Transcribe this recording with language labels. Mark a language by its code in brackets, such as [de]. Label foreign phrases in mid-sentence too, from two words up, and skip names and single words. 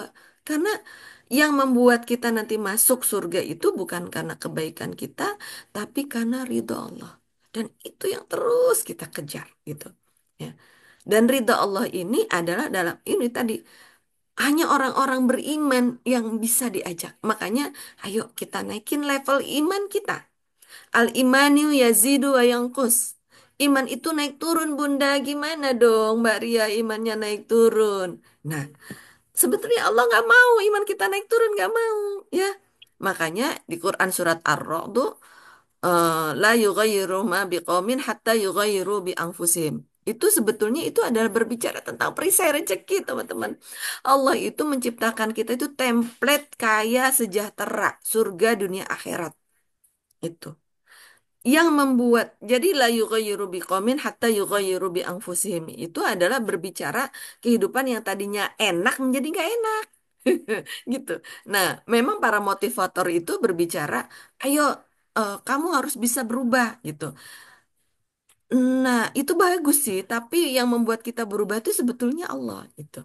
[id] Karena yang membuat kita nanti masuk surga itu bukan karena kebaikan kita, tapi karena ridho Allah. Dan itu yang terus kita kejar gitu. Ya. Dan ridha Allah ini adalah dalam ini tadi hanya orang-orang beriman yang bisa diajak. Makanya ayo kita naikin level iman kita. [ar] الإيمان يزيد وينقص. [id] Iman itu naik turun Bunda. Gimana dong Mbak Ria imannya naik turun? Nah, sebetulnya Allah nggak mau iman kita naik turun, nggak mau, ya. Makanya di Quran surat Ar-Ra'd [ar] لا يغير ما بقوم حتى يغير بأنفسهم. [id] Itu sebetulnya itu adalah berbicara tentang perisai rezeki, teman-teman. Allah itu menciptakan kita itu template kaya sejahtera, surga dunia akhirat. Itu. Yang membuat jadi [ar] لا يغير بقوم حتى يغير بأنفسهم. [id] Itu adalah berbicara kehidupan yang tadinya enak menjadi nggak enak. Gitu. Nah, memang para motivator itu berbicara, ayo kamu harus bisa berubah gitu. Nah, itu bagus sih, tapi yang membuat kita berubah itu sebetulnya Allah gitu.